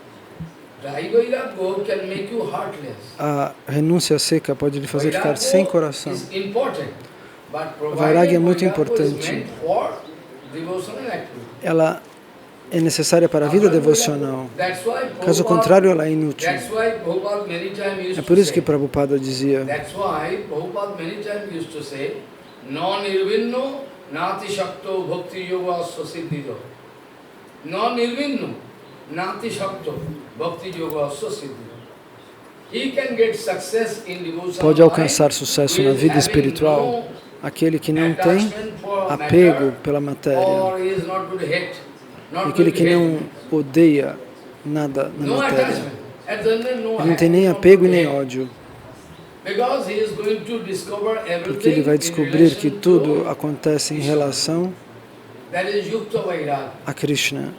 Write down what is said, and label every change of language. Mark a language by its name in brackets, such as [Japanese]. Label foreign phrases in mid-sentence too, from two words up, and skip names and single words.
[Portuguese] A renúncia seca pode lhe fazer ficar sem coração. Vairagya é muito importante. Ela é necessária para a vida devocional. Caso contrário, ela é inútil. É por isso que Prabhupada dizia: [Sanskrit] Nati Shakto Bhakti Yoga Swasiddhido. No Nirvinno, Nati Shakto Bhakti Yoga Swasiddhido. [Portuguese] Pode alcançar sucesso na vida espiritual aquele que não tem apego pela matéria, aquele que não odeia nada na matéria. Ele não tem nem apego e nem ódio. Porque ele vai descobrir que tudo acontece em relação a Krishna.